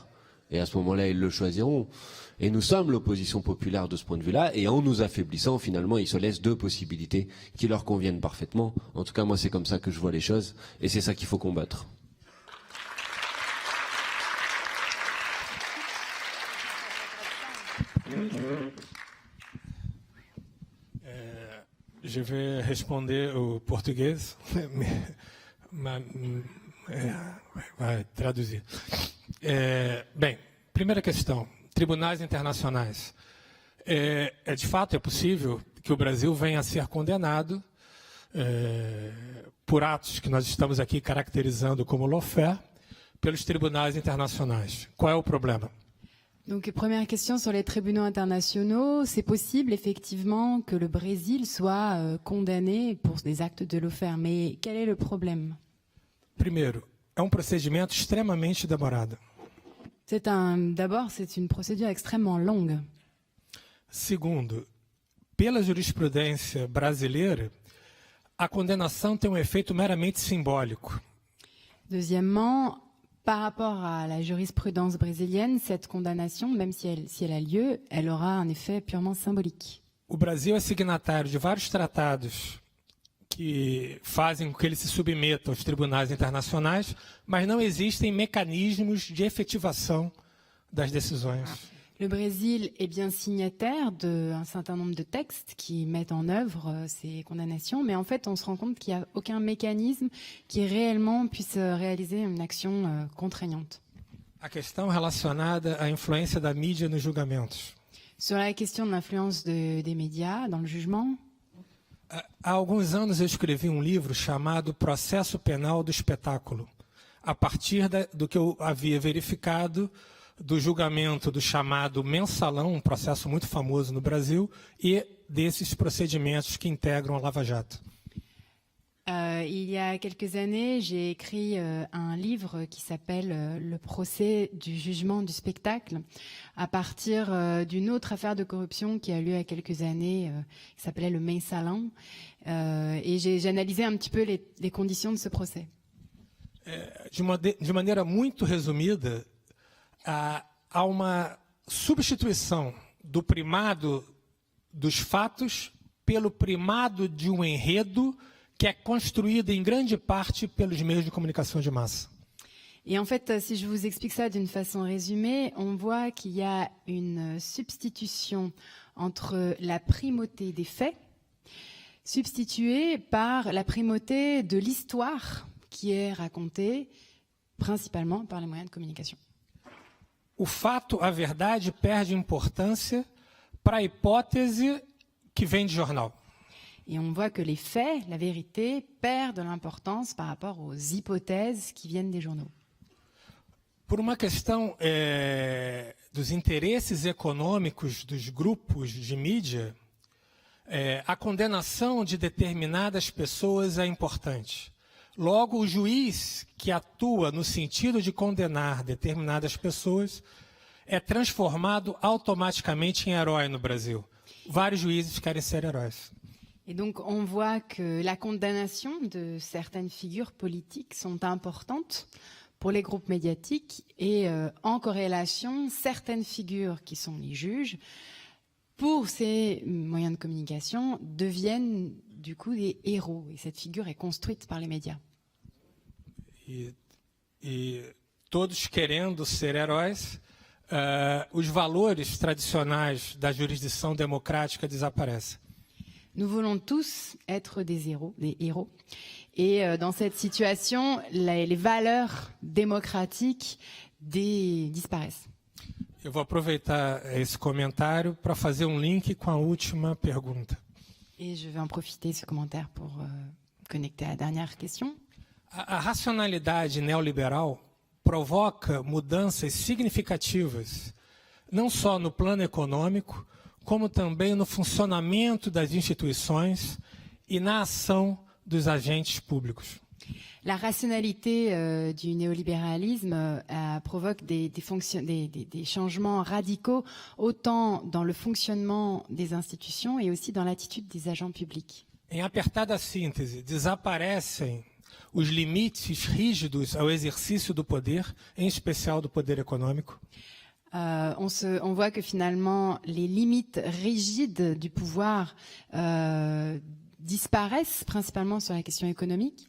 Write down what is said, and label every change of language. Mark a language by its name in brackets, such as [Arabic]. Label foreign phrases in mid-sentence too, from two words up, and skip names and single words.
[French] Et à ce moment-là ils le choisiront. Et nous sommes l'opposition populaire de ce point de vue-là, et en nous affaiblissant finalement ils se laissent deux possibilités qui leur conviennent parfaitement. En tout cas moi c'est comme ça que je vois les choses, et c'est ça qu'il faut combattre. Je vais [Portuguese] responder au português, vai traduzir. Bem, primeira questão, tribunais internacionais. De fato, é possível que o Brasil venha a ser condenado por atos que nós estamos aqui caracterizando como lawfare pelos tribunais internacionais. Qual é o problema? [French] Donc, première question sur les tribunaux internationaux. C'est possible, effectivement, que le Brésil soit condamné pour des actes de lawfare. Mais quel est le problème? [Portuguese] Primeiro, é procedimento extremamente demorado. [French] D'abord, c'est une procédure extrêmement longue. [Portuguese] Segundo, pela jurisprudência brasileira, a condenação tem efeito meramente simbólico. [French] Deuxièmement, par rapport à la jurisprudence brésilienne, cette condamnation, même si elle a lieu, elle aura un effet purement symbolique. [Portuguese] O Brasil é signatário de vários tratados que fazem com que ele se submeta aos tribunais internacionais, mas não existem mecanismos de efetivação das decisões. [French] Le Brésil est bien signataire d'un certain nombre de textes qui mettent en œuvre ces condamnations, mais en fait, on se rend compte qu'il n'y a aucun mécanisme qui réellement puisse réaliser une action contraignante. [Portuguese] A questão relacionada à influência da mídia nos julgamentos. [French] Sur la question de l'influence des médias dans le jugement. [Portuguese] Há alguns anos eu escrevi livro chamado Processo Penal do Espetáculo, a partir do que eu havia verificado do julgamento do chamado Mensalão, processo muito famoso no Brasil, e desses procedimentos que integram a Lava Jato. [French] Il y a quelques années, j'ai écrit un livre qui s'appelle Le procès du jugement du spectacle, à partir d'une autre affaire de corruption qui a lieu il y a quelques années, qui s'appelait le Mensalão, et j'ai analysé un petit peu les conditions de ce procès. [Portuguese] De maneira muito resumida, há uma substituição do primado dos fatos pelo primado de enredo que é construído em grande parte pelos meios de comunicação de massa. [French] Et en fait, si je vous explique ça d'une façon résumée, on voit qu'il y a une substitution entre la primauté des faits, substituée par la primauté de l'histoire qui est racontée principalement par les moyens de communication. [Portuguese] O fato, a verdade, perde importância para a hipótese que vem de jornal. [French] Et on voit que les faits, la vérité, perdent de l'importance par rapport aux hypothèses qui viennent des journaux. [Portuguese] Por uma questão dos interesses econômicos dos grupos de mídia, a condenação de determinadas pessoas é importante. Logo, o juiz que atua no sentido de condenar determinadas pessoas é transformado automaticamente em herói no Brasil. Vários juízes querem ser heróis. [French] Et donc, on voit que la condamnation de certaines figures politiques sont importantes pour les groupes médiatiques et en corrélation, certaines figures qui sont les juges, pour ces moyens de communication, deviennent du coup des héros. Et cette figure est construite par les médias. [Portuguese] E todos querendo ser heróis, os valores tradicionais da jurisdição democrática desaparecem. [French] Nous voulons tous être des héros. Et dans cette situation, les valeurs démocratiques disparaissent. [Portuguese] Eu vou aproveitar esse comentário para fazer link com a última pergunta. [French] Et je vais en profiter de ce commentaire pour connecter à la dernière question. [Portuguese] A racionalidade neoliberal provoca mudanças significativas, não só no plano econômico, como também no funcionamento das instituições e na ação dos agentes públicos. [French] La rationalité du néolibéralisme provoque des changements radicaux, autant dans le fonctionnement des institutions et aussi dans l'attitude des agents publics. [Portuguese] Em apertada síntese, desaparecem os limites rígidos ao exercício do poder, em especial do poder econômico. [French] On voit que finalement les limites rigides du pouvoir disparaissent, principalement sur la question économique.